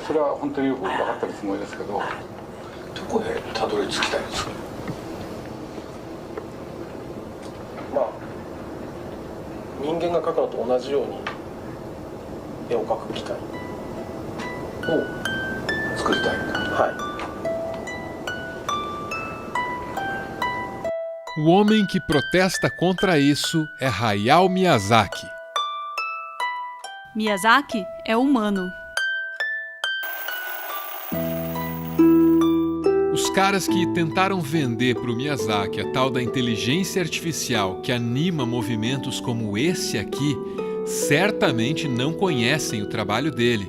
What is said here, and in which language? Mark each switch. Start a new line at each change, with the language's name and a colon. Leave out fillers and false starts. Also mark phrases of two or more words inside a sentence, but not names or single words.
Japanese: それは本当によく分かってるつもりですけど、どこへたどり着きたいんですか。人間が描くのと同じように絵を描く機械を作りたいんだ。
Portuguese: O homem que protesta contra isso é Hayao Miyazaki. Miyazaki é humano. Os caras que tentaram vender para o Miyazaki a tal da inteligência artificial que anima movimentos como esse aqui, certamente não conhecem o trabalho dele.